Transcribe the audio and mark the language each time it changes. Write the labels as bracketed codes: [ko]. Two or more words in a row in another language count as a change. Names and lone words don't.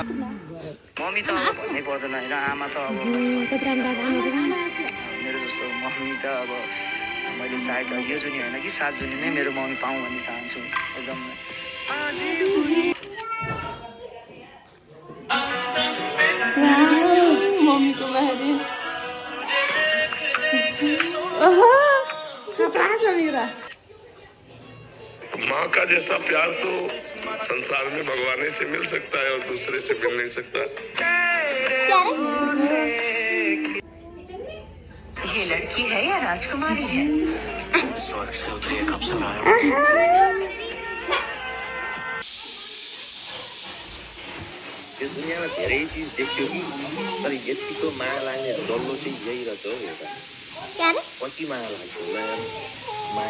[ne] मम्मी त अब भन्नै पर्दैन होइन आमा त अब मेरो जस्तो मम्मी त अब मैले सायद यो जुनी होइन कि 7 जुनी नै मेरो मम्मी पाऊँ भन्ने चाहन्छु एकदम मम्मीको बारे खतरा छ मेरा [hi] माँ का जैसा प्यार तो संसार में भगवान से मिल सकता है और दूसरे से मिल नहीं सकता। ये लड़की है या राजकुमारी है? स्वर्ग से उतरी कब सुनाया [ne] यो दुनियाँमा धेरै चिज देखियो कि तर यतिको माया लाग्ने डल्लो चाहिँ यही रहेछ हौ एउटा पछि माया लाग्छ माया